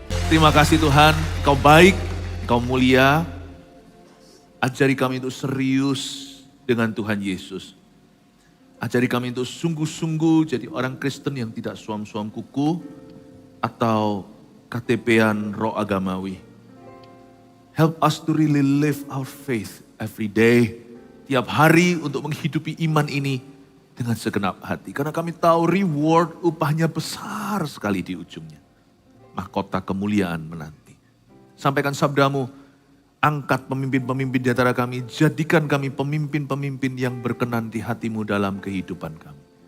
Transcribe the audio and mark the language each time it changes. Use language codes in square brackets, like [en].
[id] Terima kasih Tuhan, Kau baik, Kau mulia. Ajari kami untuk serius dengan Tuhan Yesus. Ajari kami untuk sungguh-sungguh jadi orang Kristen yang tidak suam-suam kuku atau KTP-an roh agamawi. [en] Help us to really live our faith every day. [id] Tiap hari untuk menghidupi iman ini dengan segenap hati. Karena kami tahu reward upahnya besar sekali di ujungnya. Mahkota kemuliaan menanti. Sampaikan sabdamu, angkat pemimpin-pemimpin di antara kami, jadikan kami pemimpin-pemimpin yang berkenan di hatimu dalam kehidupan kami.